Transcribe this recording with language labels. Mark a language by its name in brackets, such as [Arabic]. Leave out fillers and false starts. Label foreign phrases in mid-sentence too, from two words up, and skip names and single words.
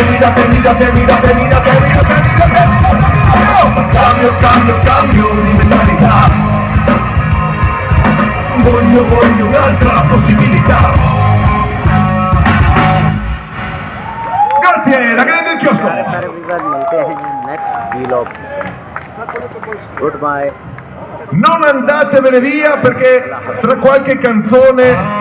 [Italian] Cambio, cambio, cambio di mentalità. Voglio un'altra possibilità. Grazie, la grande del chiosco. [Hindi] एवरीवन मिलते हैं [English] next vlog. good bye. [Italian] Non andatevene via perché tra qualche canzone